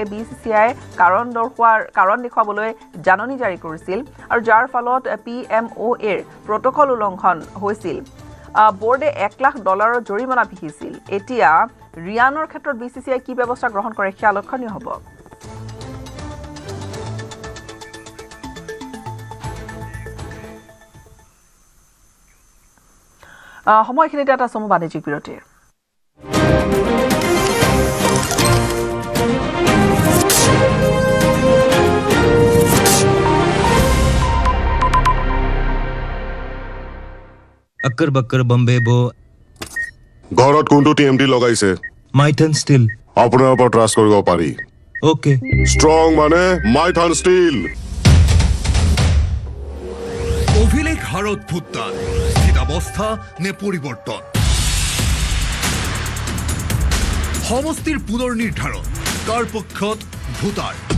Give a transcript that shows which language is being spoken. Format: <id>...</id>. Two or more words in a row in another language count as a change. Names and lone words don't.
<as>BCCI কাৰণ দেখুৱাবলৈ জাননী জাৰি কৰিছিল আৰু যাৰ ফলত PMOAৰ প্ৰটকল উলংঘন হৈছিল বোৰ্ডে $1 লাখ জৰিমনা বিহিছিল এতিয়া ৰিয়ানৰ ক্ষেত্ৰত BCCI কি ব্যৱস্থা গ্ৰহণ কৰে সেয়া লক্ষণীয় হ'ব সময়খিনিতে এটা চমু বাণিজ্যিক বিৰতিৰ</as> <hi>अक्कर बक्कर बम्बे बो</hi> <as>ঘৰত কোনটো TMT লগাইছে माइथन स्टील আপোনাৰ ওপৰত ট্ৰাষ্ট কৰিব পাৰি ओके ষ্ট্ৰং মানে মাইথান ষ্টীল অভিলেখ হাৰত ভুটান স্থিতাৱস্থা নে পৰিৱৰ্তন সমষ্টিৰ পুনৰ নিৰ্ধাৰণ কাৰ পক্ষত ভোটাৰ</as>